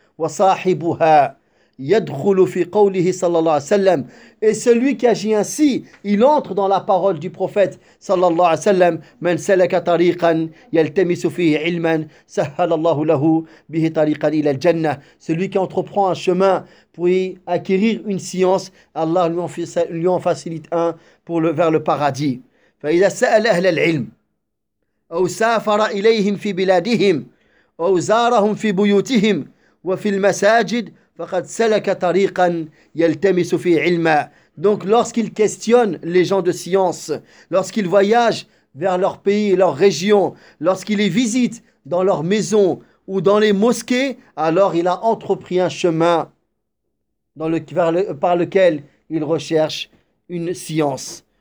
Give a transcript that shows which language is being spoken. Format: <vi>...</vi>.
<ar>وَصَاحِبُهَا يَدْخُلُ فِي قَوْلِهِ صلى الله عليه وسلم</ar> <fr>et celui qui agit ainsi, il entre dans la parole du prophète صلى الله عليه وسلم</fr> <ar>مَنْ سَلَكَ طَرِيقًا يَلْتَمِسُ فِيهِ عِلْمًا سَهَّلَ اللَّهُ لَهُ بِهِ طَرِيقًا إِلَى الْجَنَّةِ</ar> <fr>celui qui entreprend un chemin pour y acquérir une science, Allah lui en facilite un pour le, vers le paradis.</fr> <ar>فَإِذَا سَأَلَ أَهْلَ الْعِلْمِ أو سافر إليهم في بلادهم أو زارهم في بيوتهم وفي المساجد فقد سلك طريقا يلتمس في علما.</ar> <fr>Donc lorsqu'il questionne les gens de science, lorsqu'il voyage vers leur pays, leur région, lorsqu'il les visite dans leur maison ou dans les mosquées, alors il a entrepris un chemin dans le, vers le, par lequel il recherche une science.</fr>